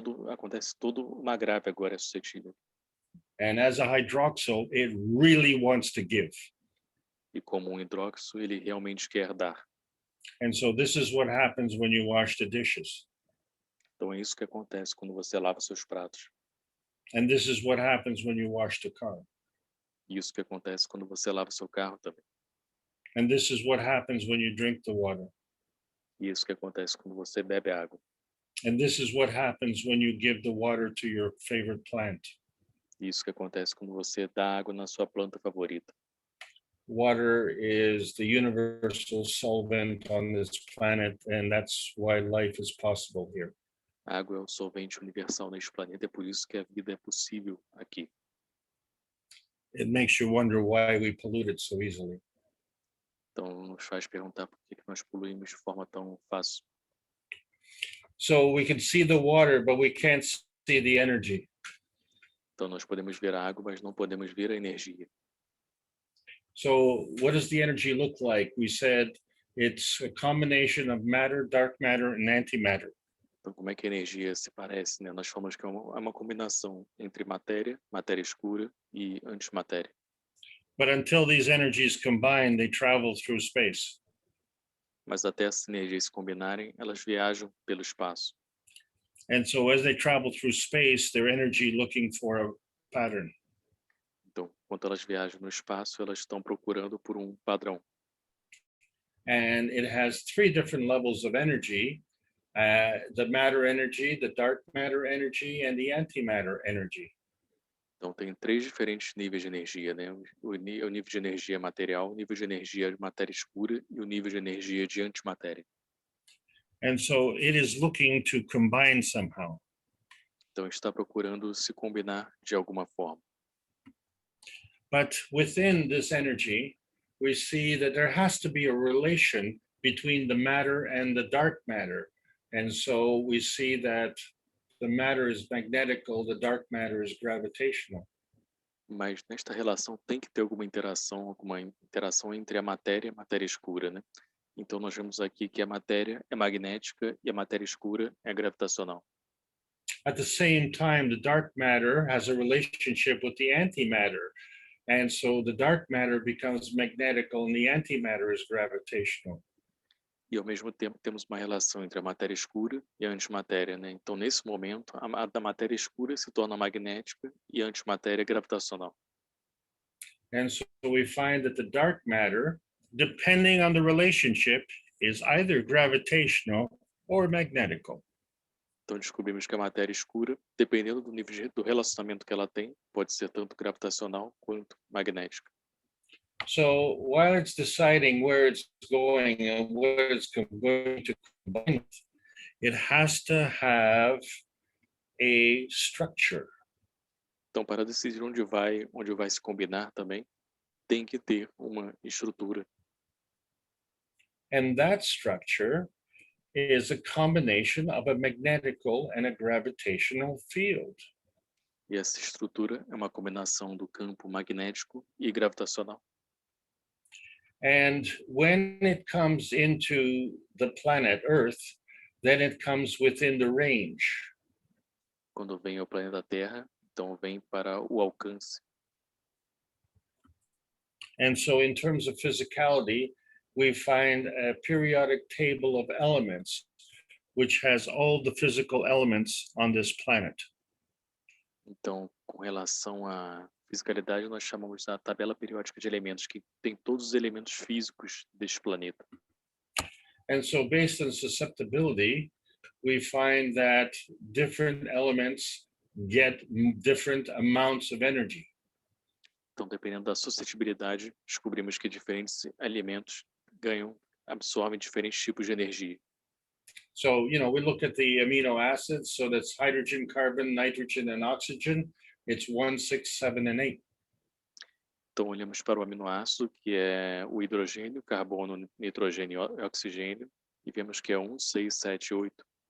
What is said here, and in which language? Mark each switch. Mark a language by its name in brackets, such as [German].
[Portuguese] acontece todo uma agrave agora é suscetível. [English] And as a hydroxyl, it really wants to give. [Portuguese] E como um hidróxido, ele realmente quer dar. [English] And so this is what happens when you wash the dishes. [Portuguese] Então é isso que acontece quando você lava seus pratos. [English] And this is what happens when you wash the car. [Portuguese] E isso que acontece quando você lava seu carro também. [English] And this is what happens when you drink the water. [Portuguese] E isso que acontece quando você bebe água. [English] And this is what happens when you give the water to your favorite plant. [Portuguese] E isso que acontece quando você dá água na sua planta favorita. [English] Water is the universal solvent on this planet, and that's why life is possible here. [Portuguese] A água é o solvente universal neste planeta, é por isso que a vida é possível aqui. [English] It makes you wonder why we pollute it so easily. [Portuguese] Então nos faz perguntar por que nós poluímos de forma tão fácil. [English] So we can see the water, but we can't see the energy. [Portuguese] Então nós podemos ver a água, mas não podemos ver a energia. [English] So what does the energy look like? We said it's a combination of matter, dark matter, and antimatter. [Portuguese] Então como é que a energia se parece, né? Nós falamos que é uma combinação entre matéria, matéria escura e antimatéria. [English] But until these energies combine, they travel through space. [Portuguese] Mas até essas energias se combinarem, elas viajam pelo espaço. [English] And so as they travel through space, their energy looking for a pattern. [Portuguese] Então, quando elas viajam no espaço, elas estão procurando por um padrão. [English] And it has three different levels of energy, the matter energy, the dark matter energy, and the antimatter energy. [Portuguese] Então, tem três diferentes níveis de energia, né? O nível de energia material, o nível de energia de matéria escura e o nível de energia de antimatéria. [English] And so it is looking to combine somehow. [Portuguese] Então, está procurando se combinar de alguma forma. [English] But within this energy, we see that there has to be a relation between the matter and the dark matter. And so we see that the matter is magnetical, the dark matter is gravitational. [Portuguese] Mas nesta relação tem que ter alguma interação entre a matéria e a matéria escura, né? Então nós vemos aqui que a matéria é magnética e a matéria escura é gravitacional. [English] At the same time, the dark matter has a relationship with the antimatter. And so the dark matter becomes magnetical and the antimatter is gravitational. [Portuguese] E ao mesmo tempo temos uma relação entre a matéria escura e a antimatéria, né? Então nesse momento a matéria escura se torna magnética e a antimatéria gravitacional. [English] And so we find that the dark matter, depending on the relationship, is either gravitational or magnetical. [Portuguese] Então descobrimos que a matéria escura, dependendo do nível do relacionamento que ela tem, pode ser tanto gravitacional quanto magnética. [English] So while it's deciding where it's going and where it's going to combine, it has to have a structure. [Portuguese] Então para decidir onde vai se combinar também, tem que ter uma estrutura. [English] And that structure is a combination of a magnetical and a gravitational field. [Portuguese] E essa estrutura é uma combinação do campo magnético e gravitacional. [English] And when it comes into the planet Earth, then it comes within the range. [Portuguese] Quando vem ao planeta Terra, então vem para o alcance. [English] And so in terms of physicality, we find a periodic table of elements, which has all the physical elements on this planet. [Portuguese] Então, com relação à fisicalidade, nós chamamos da tabela periódica de elementos, que tem todos os elementos físicos deste planeta. [English] And so based on susceptibility, we find that different elements get different amounts of energy. [Portuguese] Então, dependendo da suscetibilidade, descobrimos que diferentes elementos absorvem diferentes tipos de energia. [English] So, we look at the amino acids, so that's hydrogen, carbon, nitrogen, and oxygen. It's 1, 6, 7, and 8. [Portuguese] Então, olhamos para o aminoácido, que é o hidrogênio, carbono, nitrogênio e oxigênio, e vemos que é 1, 6, 7, 8.